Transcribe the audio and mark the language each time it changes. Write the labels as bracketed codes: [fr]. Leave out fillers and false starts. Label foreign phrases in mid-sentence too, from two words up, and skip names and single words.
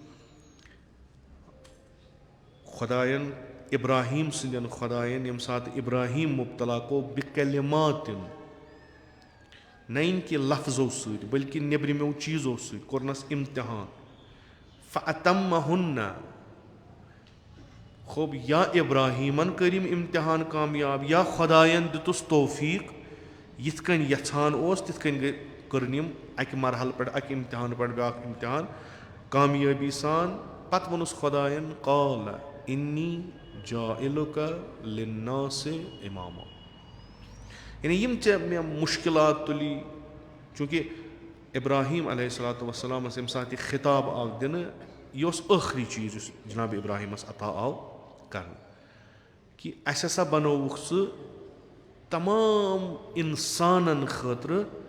[ks] خۄداین اِبراہیٖم سٕنٛدٮ۪ن خۄداین ییٚمہِ ساتہٕ اِبراہیٖم مُبتلا گوٚو بِکَلِماتِن نہ کہِ لفظو سۭتۍ بٔلکہِ نیٚبرِمٮ۪و چیٖزو سۭتۍ کوٚرنس اِمتِحان فَأَتَمَّہُنَّ خوب یا اِبراہیٖمن کٔرِم اِمتِحان کامیاب یا خۄداین دِتُس توفیٖق یِتھ کٔنۍ یژھان اوس تِتھ کٔنۍ کٔرٕن یِم اَکہِ مرحلہٕ پٮ۪ٹھ اَکہِ اِمتِحانہٕ پٮ۪ٹھ بیٛاکھ اِمتِحان کامیٲبی سان پتہٕ ووٚنُس خۄداین [ar] قالَ اِنی جاعِلُکَ لِلنَّاسِ اِماما [ks] یعنی یِم ژےٚ مےٚ مُشکِلات تُلی چوٗنٛکہِ اِبراہیٖم [ar] علیہ الصلوٰتُ وَسلامس [ks] ییٚمہِ ساتہٕ یہِ خِطاب آو دِنہٕ یہِ اوس ٲخری چیٖز یُس جِنابِ اِبراہیٖمس عطا آو کرنہٕ کہِ اَسہِ ہسا بنووُکھ ژٕ تمام اِنسانن خٲطرٕ